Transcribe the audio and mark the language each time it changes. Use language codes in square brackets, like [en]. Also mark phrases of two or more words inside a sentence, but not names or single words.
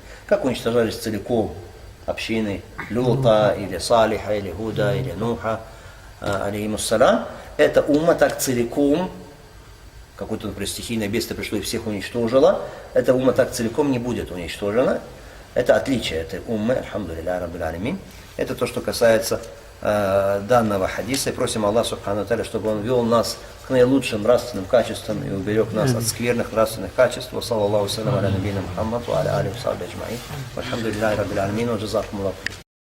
[ru] Как уничтожались целиком общины Люта, или Салиха, или Гуда, или Нуха, алейхиссалям. Эта умма так целиком, какое-то, например, стихийное бедствие пришло и всех уничтожило, эта умма так целиком не будет уничтожена. Это отличие этой уммы, [ar] الحمد لله رب العالمين. [ru] Это то, что касается данного хадиса. И просим Аллаха [ar] سبحانه وتعالى, [ru] чтобы Он вел нас к наилучшим нравственным качествам и уберег нас от скверных нравственных качеств. [ar] صلى الله سلام على نبينا محمد وعلى آله وصحبه أجمعين. الحمد لله رب العالمين. وجزاكم الله.